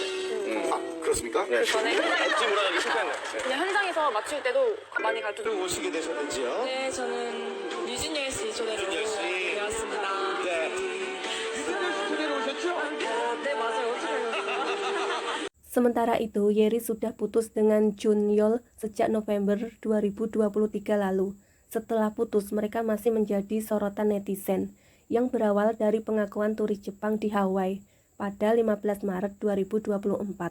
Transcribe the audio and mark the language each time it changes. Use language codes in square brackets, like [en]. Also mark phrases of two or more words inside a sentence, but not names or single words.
[ko] 아 그렇습니까? 네. 전에 현장에서 물어가기 실패한 거야. 그냥 현장에서 맞출 때도 많이 가르쳐줬어요. 오시게 되셨는지요? 네, 저는 유진열 씨 초대로 배웠습니다. 네. 네, 맞아요. 어떻게 알았어요? [id] Sementara itu, Yeri sudah putus dengan Jeon-yeol sejak November 2023 lalu. Setelah putus, mereka masih menjadi sorotan netizen, yang berawal dari pengakuan turis Jepang di Hawaii pada 15 Maret 2024.